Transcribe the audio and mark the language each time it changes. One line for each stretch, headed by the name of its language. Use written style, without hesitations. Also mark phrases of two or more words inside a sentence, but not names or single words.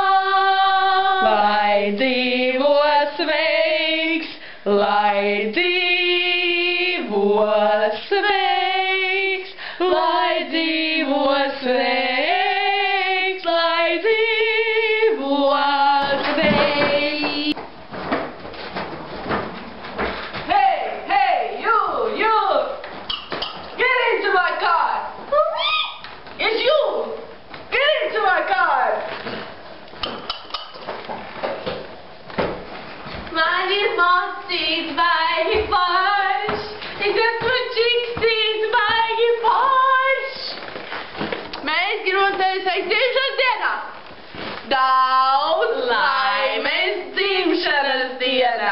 Latvian: Lai dzīvo sveiks, lai dzīvo sveiks, lai dzīvo sveiks, lai dzīvo sveiks.
English: Hey, you! Get into my car! It's you! Get into my car!
Latvian: Man ir mocīts baigi foršs, es esmu čiksīts baigi foršs. Mēs gribam tevi sveikt dzimšanas dienā. Daudz laimes dzimšanas dienā.